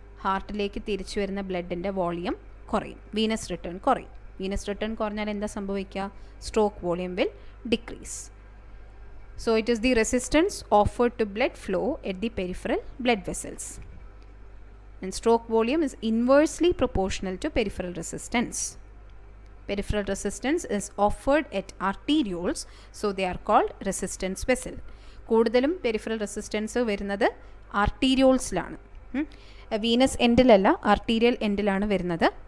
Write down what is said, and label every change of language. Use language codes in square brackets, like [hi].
[ml] ഹാർട്ടിലേക്ക് തിരിച്ചു വരുന്ന ബ്ലഡിൻ്റെ വോളിയം കുറയും, വീനസ് റിട്ടേൺ കുറയും. വീനസ് റിട്ടേൺ കുറഞ്ഞാൽ എന്താ സംഭവിക്കുക? [en] Stroke volume will decrease. So it is the resistance offered to blood flow at the peripheral blood vessels. And stroke volume is inversely proportional to peripheral resistance. Peripheral resistance is offered at arterioles, so they are called resistance vessel. [ml] കൂടുതലും peripheral resistance വരുന്നത് ആർട്ടീരിയോൾസിലാണ്, Venus എൻഡിലല്ല, arterial എൻഡിലാണ് വരുന്നത്.